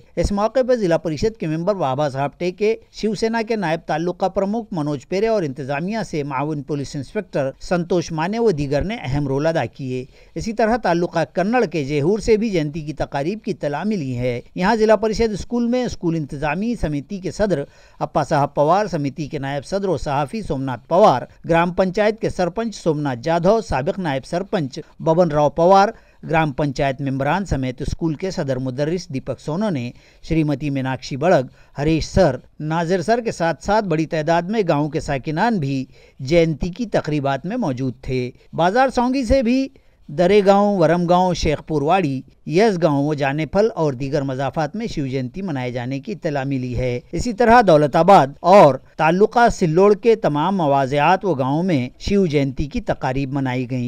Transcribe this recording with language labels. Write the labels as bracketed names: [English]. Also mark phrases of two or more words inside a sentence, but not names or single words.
[Urdu] اس موقع پر ضلع پریشد کے ممبر وابا صاحب ٹیکے، شیو سینا کے نائب تعلقہ پرمکھ منوج پیرے اور انتظامیہ سے معاون پولیس انسپکٹر سنتوش مانے و دیگر نے اہم رول ادا کیے۔ اسی طرح تعلقہ کنڑ کے جیہور سے بھی جینتی کی تقاریب کی اطلاع ملی ہے۔ یہاں ضلع پریشد اسکول میں اسکول انتظامی سمیتی کے صدر اپا صاحب پوار، سمیتی کے نائب صدر و صحافی سومناتھ پوار، گرام پنچایت کے سرپنچ سومناتھ جادھو، سابق نائب سرپنچ ببن راؤ پوار، گرام پنچایت ممبران سمیت اسکول کے صدر مدرس دیپک سونو نے، شریمتی میناکشی بڑگ، ہریش سر، ناظر سر کے ساتھ ساتھ بڑی تعداد میں گاؤں کے ساکنان بھی جینتی کی تقریبات میں موجود تھے۔ بازار سونگی سے بھی درے گاؤں، ورم گاؤں، شیخ پور واڑی، یس گاؤں و جانے پھل اور دیگر مضافات میں شیو جینتی منائے جانے کی اطلاع ملی ہے۔ اسی طرح دولت آباد اور تعلقہ سلوڑ کے تمام مواضعات و گاؤں میں شیو جینتی کی تقاریب منائی گئیں۔